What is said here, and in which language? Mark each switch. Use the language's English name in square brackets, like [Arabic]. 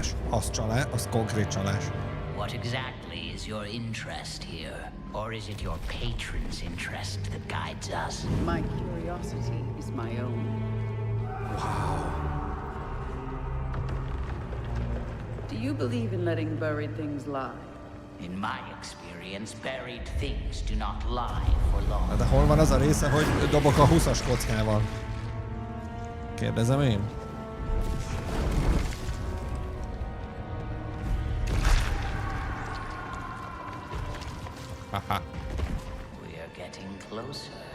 [Hungarian] Az csalás, az konkrét csalás. [English] What exactly is your interest here? Or is it your patron's interest that guides us? My curiosity is my own. Wow. Do you believe in letting buried things lie? In my experience, buried things do not lie for long. [Hungarian] De hol van az a része, hogy dobok a 20-as kockával? Kérdezem én. Haha. [English] We are getting closer.